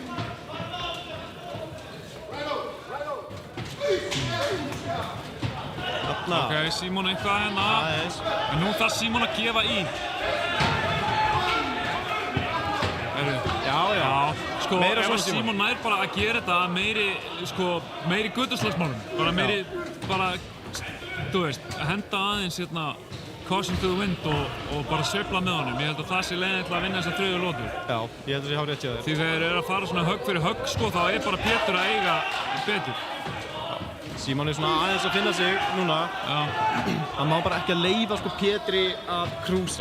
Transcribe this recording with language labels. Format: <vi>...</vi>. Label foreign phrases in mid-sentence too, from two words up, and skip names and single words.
<is>Ok, Símon eitthvað hérna, en nú þarf Símon að gefa í. Já, sko, ef Símon nær bara að gera þetta meiri götuslagsmálum, bara þú veist, að henda aðeins hérna</is> <en>caution to the wind</en> <is>og bara sveifla með honum. Ég held að það sé leiðin til að vinna þessar 3. lótu. Já, ég held að það sé hárrétt hjá þér. Því þegar þeir eru að fara svona högg fyrir högg, sko, þá er bara Pétur að eiga betur. Símon er svona aðeins að finna sig núna. Já. Hann má bara ekki að leyfa sko Pétri að krúsa.</is>